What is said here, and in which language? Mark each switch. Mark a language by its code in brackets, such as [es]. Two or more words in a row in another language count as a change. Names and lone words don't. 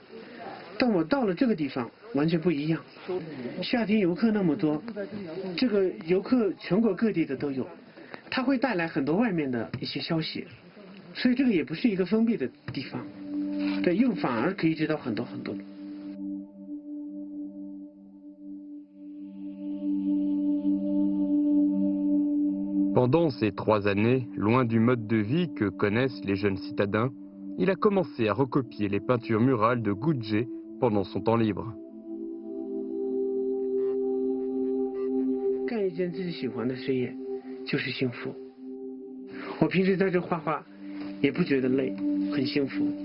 [zh] 但我到了这个地方，完全不一样。夏天游客那么多，这个游客全国各地的都有，它会带来很多外面的一些消息，所以这个也不是一个封闭的地方，对，又反而可以知道很多很多。 [fr] Pendant ces 3 années, loin du mode de vie que connaissent les jeunes citadins, il a commencé à recopier les peintures murales de Gudje pendant son temps libre. [zh] 干一件自己喜欢的事业，就是幸福。我平时在这画画，也不觉得累，很幸福。